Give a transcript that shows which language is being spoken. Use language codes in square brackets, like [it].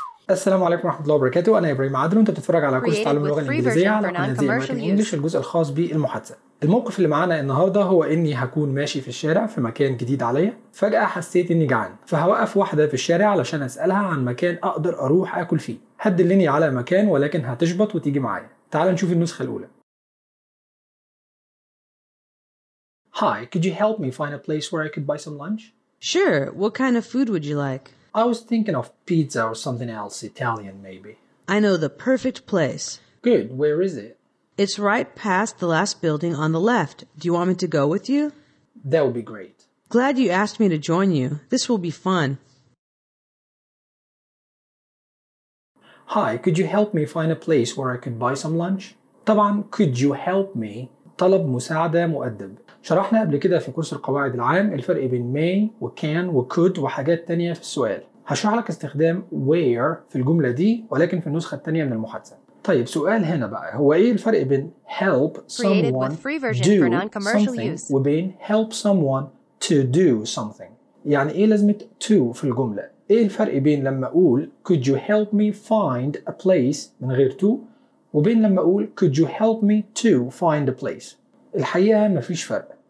[ar] السلام عليكم ورحمه الله وبركاته. انا ابراهيم عادل وانت بتتفرج على كورس تعلم اللغه الانجليزيه على قناه زي ماركت انجلش، الجزء الخاص بالمحادثه. الموقف اللي معانا النهارده هو اني هكون ماشي في الشارع في مكان جديد عليا، فجاه حسيت اني جعان، فهوقف واحده في الشارع علشان اسالها عن مكان اقدر اروح اكل فيه. هتدلني على مكان ولكن هتشبط وتيجي معايا. تعال نشوف النسخه الاولى. [en] Hi, could you help me find a place where I could buy some lunch? Sure, what kind of food would you like? I was thinking of pizza or something else, Italian maybe. I know the perfect place. Good, where is it? It's right past the last building on the left. Do you want me to go with you? That would be great. Glad you asked me to join you. This will be fun. Hi, could you help me find a place where I could buy some lunch? طبعا, could you help me? [ar] طلب مساعدة مؤدب. شرحنا قبل كده في كورس القواعد العام الفرق بين may و can و could وحاجات تانية في السؤال. هشرح لك استخدام where في الجملة دي ولكن في النسخة التانية من المحادثة. طيب سؤال هنا بقى، هو ايه الفرق بين [en] help someone do something [ar] وبين [en] help someone to do something؟ [ar] يعني ايه لازمة to في الجملة؟ ايه الفرق بين لما اقول [en] could you help me find a place [ar] من غير to وبين لما اقول [en] could you help me to find a place؟ [ar] الحقيقة مفيش فرق.